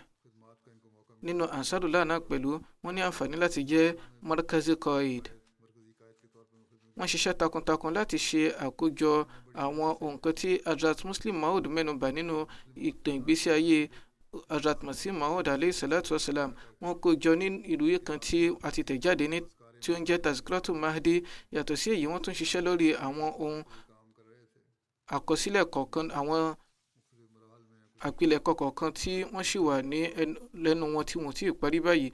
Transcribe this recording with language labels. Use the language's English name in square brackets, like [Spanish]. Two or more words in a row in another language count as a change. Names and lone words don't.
[Yoruba] Nínú Ansarullah náà pẹ̀lú, wọ́n ní àǹfààní láti jẹ́ Markazi Qaid. Wọ́n ṣiṣẹ́ takuntakun láti ṣe àkójọ àwọn nǹkan tí Hazrat Muslim Maud mẹ́nubà nínú ìtàn ìgbésí ayé Hazrat Masih Maud [Arabic] عليه الصلاة والسلام. [Yoruba] Wọ́n kó jọ ní ìwé kan tí a ti tẹ̀ jáde ní tí ó ń jẹ́ Tazkiratul Mahdi. Yàtọ̀ sí èyí, wọ́n tún ṣiṣẹ́ lórí àwọn ohun àkọsílẹ̀ kọ̀ọ̀kan, àwọn àpilẹ̀kọ kọ̀ọ̀kan tí wọ́n sì wà ní lẹ́nu wọn tí wọ́n ti parí báyìí.